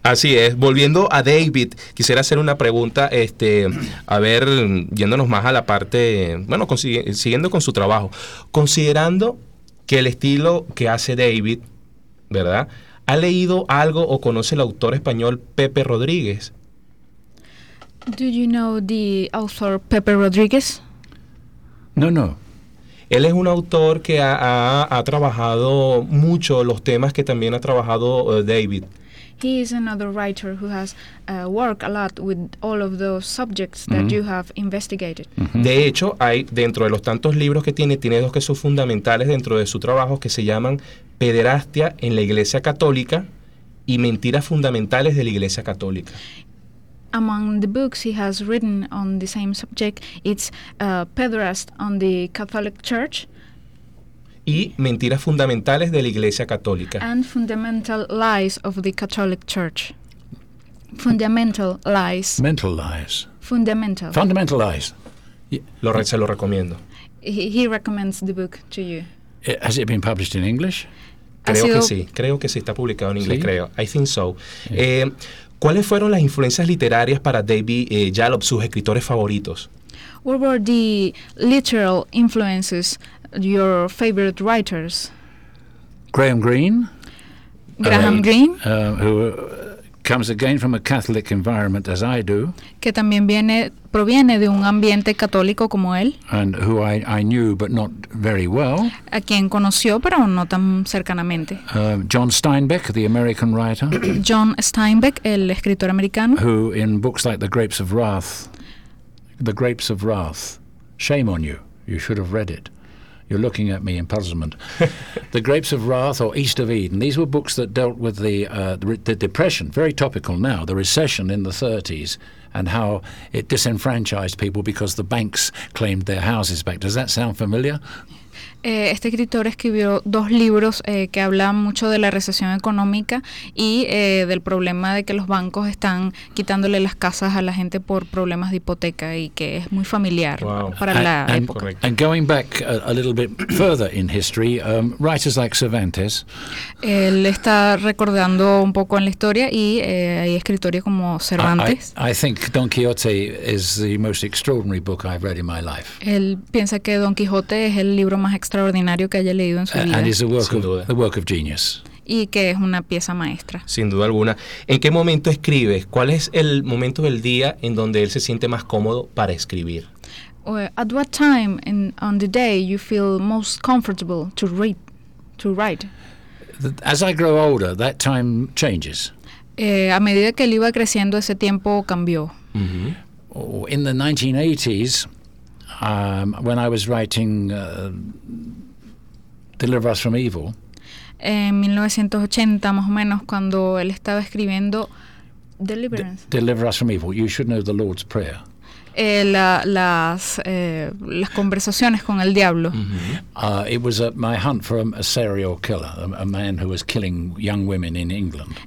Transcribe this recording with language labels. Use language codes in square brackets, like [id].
[es] Así es, volviendo a David, quisiera hacer una pregunta, a ver, yéndonos más a la parte, bueno, siguiendo con su trabajo, considerando que el estilo que hace David, ¿verdad?, ¿ha leído algo o conoce el autor español Pepe Rodríguez? [en] Do you know the author Pepe Rodríguez? No, no. [es] Él es un autor que ha trabajado mucho los temas que también ha trabajado David. [en] He is another writer who has worked a lot with all of those subjects that you have investigated. Uh-huh. [es] De hecho, hay, dentro de los tantos libros que tiene dos que son fundamentales dentro de su trabajo, que se llaman Pederastia en la Iglesia Católica y Mentiras Fundamentales de la Iglesia Católica. [en] Among the books he has written on the same subject, it's Pederast on the Catholic Church. [es] Y Mentiras Fundamentales de la Iglesia Católica. [en] And Fundamental Lies of the Catholic Church. Fundamental Lies. Mental Lies. Fundamental. Fundamental Lies. [es] Se lo recomiendo. [en] he recommends the book to you. Has it been published in English? [es] Creo que sí. Está publicado en inglés, ¿sí? Creo. [en] I think so. Yeah. [es] ¿Cuáles fueron las influencias literarias para David Yalop, sus escritores favoritos? [en] What were the literal influences, your favorite writers? Graham Greene. Graham Greene. Who comes again from a Catholic environment, as I do. [es] Que también proviene de un ambiente católico como él. [en] And who I knew, but not very well. [es] A quien conoció, pero no tan cercanamente. [en] John Steinbeck, the American writer. [es] John Steinbeck, el escritor americano. [en] Who, in books like The Grapes of Wrath, shame on you, you should have read it. You're looking at me in puzzlement. The Grapes of Wrath or East of Eden. These were books that dealt with the depression, very topical now, the recession in the 30s, and how it disenfranchised people because the banks claimed their houses back. Does that sound familiar? [es] Este escritor escribió dos libros que hablan mucho de la recesión económica y del problema de que los bancos están quitándole las casas a la gente por problemas de hipoteca y que es muy familiar época. [en] And going back a little bit further in history, writers like Cervantes. [es] Él está recordando un poco en la historia y hay escritores como Cervantes. [en] I think Don Quixote is the most extraordinary book I've read in my life. [es] Él piensa que Don Quixote es el libro más extraordinario que haya leído en su vida. [en] And it's a work of genius. [es] Y que es una pieza maestra. Sin duda alguna. ¿En qué momento escribes? ¿Cuál es el momento del día en donde él se siente más cómodo para escribir? [en] At what time on the day you feel most comfortable to write? As I grow older, that time changes. [es] A medida que él iba creciendo, ese tiempo cambió. Mm-hmm. [en] In the 1980s, when I was writing Deliver Us From Evil. [es] En 1980, más o menos, cuando él estaba escribiendo Deliverance. [en] Deliver Us From Evil. You should know the Lord's Prayer. [es] Las conversaciones con el diablo. [en] Mm-hmm. It was my hunt for a serial killer, a man who was killing young women in England.